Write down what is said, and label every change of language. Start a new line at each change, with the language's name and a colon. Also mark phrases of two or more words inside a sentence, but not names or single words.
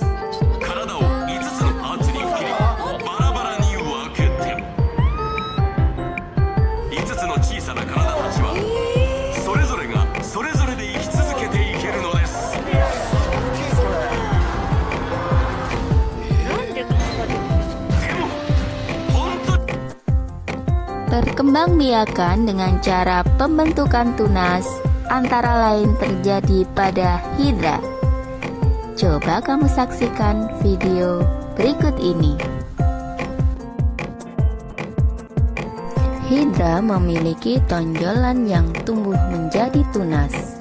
Japanese: 体を5つのパーツに切りバラバラに分けて5つの小さな体たちはそれぞれがそれぞれで生き続けていけるのです。でも本当に
Indonesian: Perkembangbiakan dengan cara pembentukan tunas antara lain terjadi pada hidra. Coba kamu saksikan video berikut ini. Hidra memiliki tonjolan yang tumbuh menjadi tunas.